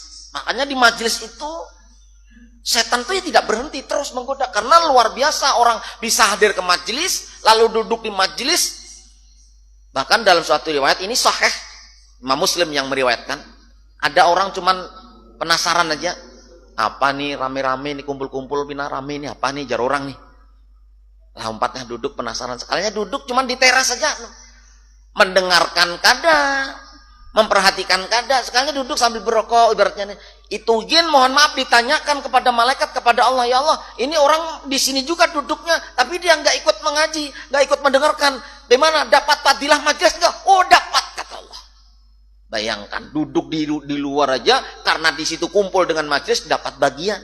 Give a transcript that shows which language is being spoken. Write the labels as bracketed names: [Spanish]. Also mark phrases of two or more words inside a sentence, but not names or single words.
[Indonesian] Makanya di majelis itu setan tuh ya tidak berhenti terus menggoda, karena luar biasa orang bisa hadir ke majelis lalu duduk di majelis. Bahkan dalam suatu riwayat ini sahih, Imam Muslim yang meriwayatkan, ada orang cuman penasaran aja, apa nih rame-rame nih kumpul-kumpul bina rame nih, apa nih jar orang nih. [Banjar] Lah umpatnya duduk penasaran, sekalinya duduk cuman di teras saja, mendengarkan kada, memperhatikan kada, sekalinya duduk sambil berrokok ibaratnya nih. [Indonesian] Itu mohon maaf ditanyakan kepada malaikat, kepada Allah, ya Allah, ini orang di sini juga duduknya, tapi dia nggak ikut mengaji, nggak ikut mendengarkan. Di mana dapat fadilah majelis nggak? Oh dapat, kata Allah. Bayangkan duduk di luar aja, karena di situ kumpul dengan majelis dapat bagian.